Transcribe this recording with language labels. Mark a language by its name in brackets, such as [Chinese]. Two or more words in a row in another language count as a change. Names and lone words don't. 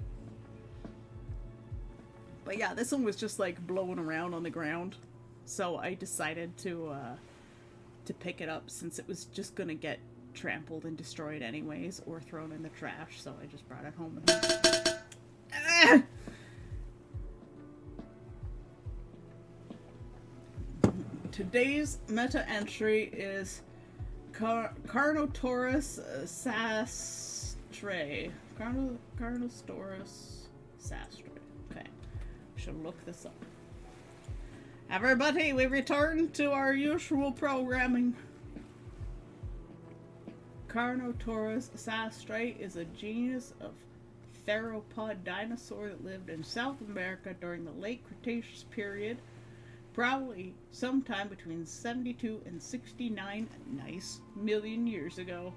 [English] But yeah, this one was just like blowing around on the ground, so I decided to pick it up, since it was just gonna get trampled and destroyed anyways, or thrown in the trash, so I just brought it home with me. Ah! Today's meta entry is Carnotaurus sastre. Carnotaurus sastre. Okay, we should look this up. Everybody, we return to our usual programming. Carnotaurus sastre is a genus of theropod dinosaur that lived in South America during the late Cretaceous period, probably sometime between 72 and 69 million years ago.